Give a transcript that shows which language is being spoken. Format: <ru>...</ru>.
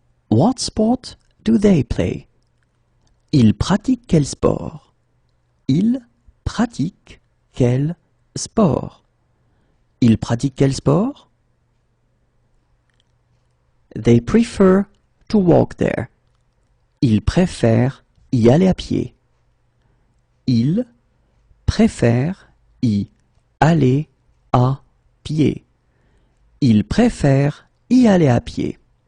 <en>What sport do they play?</en> <fr>Ils pratiquent quel sport? Ils pratiquent quel sport? Ils pratiquent quel sport?</fr> <en>They prefer to walk there.</en> <fr>Ils préfèrent y aller à pied. Ils préfèrent y aller à pied. Ils préfèrent y aller à pied.</fr>